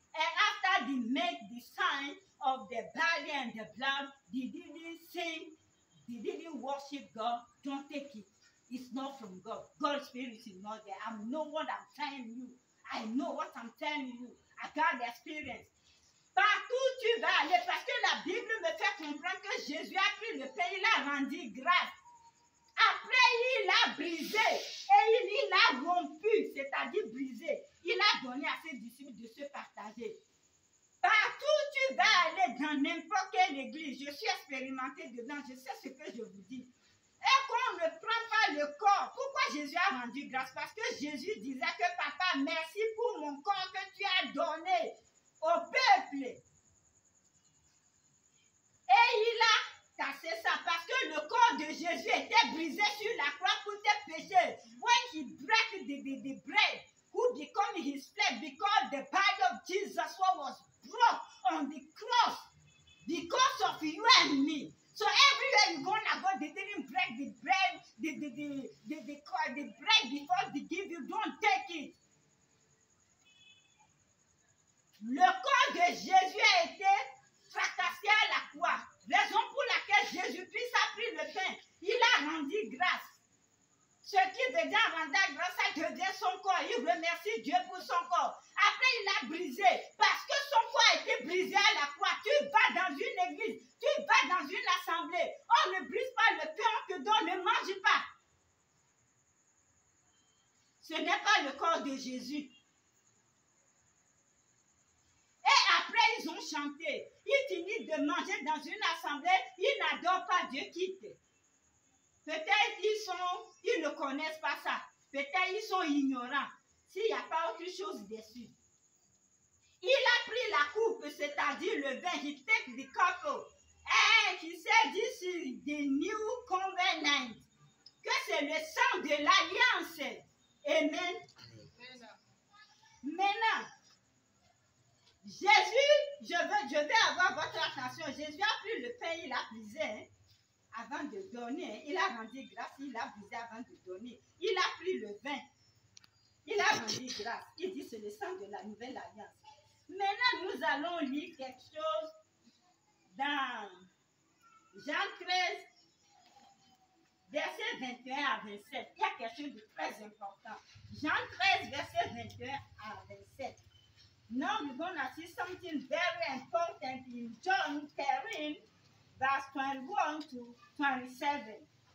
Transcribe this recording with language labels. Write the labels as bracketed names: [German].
[English] And after they make the sign of the body and the blood, they didn't sing, they didn't worship God. Don't take it. It's not from God. God's spirit is not there. I know what I'm telling you. I know what I'm telling you. I got the experience. [French] Partout où tu vas aller, parce que la Bible me fait comprendre que Jésus a pris le pain, il a rendu grâce. Après, il a brisé et il a rompu, c'est-à-dire brisé. Il a donné à ses disciples de se partager. Partout où tu vas aller dans n'importe quelle église, je suis expérimenté dedans, je sais ce que je vous dis. Et qu'on ne prend pas le corps. Pourquoi Jésus a rendu grâce? Parce que Jésus disait que papa, merci pour mon corps que tu as donné au peuple. Et il a cassé ça parce que le corps de Jésus était brisé sur la croix pour tes péchés. [English] When he broke the bread, who become his flesh, because the body of Jesus was broke on the cross because of you and me. So everywhere you're gonna go, they didn't break the bread, the bread before they give you, don't take it. [French] Le corps de Jésus a été fracassé à la croix. Raison pour laquelle Jésus-Christ a pris le pain. Il a rendu grâce. Ce qui veut dire rendre grâce, ça devient son corps. Il remercie Dieu pour son corps. Après, il a brisé. Parce que son corps a été brisé à la croix. Tu vas dans une église, tu vas dans une assemblée. On ne brise pas le pain, on te donne, ne mange pas. Ce n'est pas le corps de Jésus. Et après, ils ont chanté. Ils finissent de manger dans une assemblée. Ils n'adorent pas Dieu, quitte. Peut-être ils ne connaissent pas ça. Peut-être ils sont ignorants. S'il n'y a pas autre chose dessus. Il a pris la coupe, c'est-à-dire le vin. [English] He take the cup. And he said, this is the new covenant. [French] Que c'est le sang de l'alliance. Amen. Maintenant, Jésus, je vais avoir votre attention. Jésus a pris le pain, il a brisé avant de donner. Il a rendu grâce, il a brisé avant de donner. Il a pris le vin, il a rendu grâce. Il dit c'est le sang de la nouvelle alliance. Maintenant, nous allons lire quelque chose dans Jean 13, verset 21 à 27. Il y a quelque chose de très important. Jean 13, verset 21 à 27. [English] Now we're going to see something very important in John 13, verse 21 to 27.